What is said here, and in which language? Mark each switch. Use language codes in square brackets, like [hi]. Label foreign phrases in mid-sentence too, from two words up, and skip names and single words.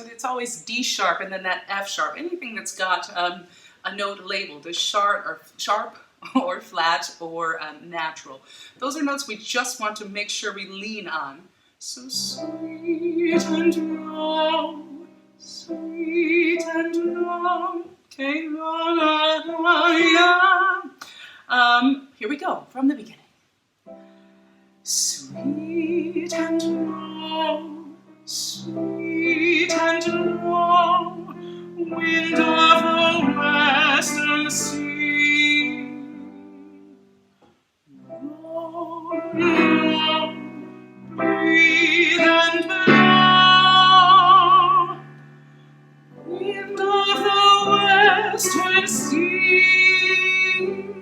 [en] It's always D sharp and then that F sharp. Anything that's got a note labeled as sharp or flat or natural. Those are notes we just want to make sure we lean on. So sweet and low, sweet and low. Okay, la la la la. Here we go from the beginning. Sweet and low, sweet and low, wind of the western sea. Low, low, breathe and blow, wind of the western sea.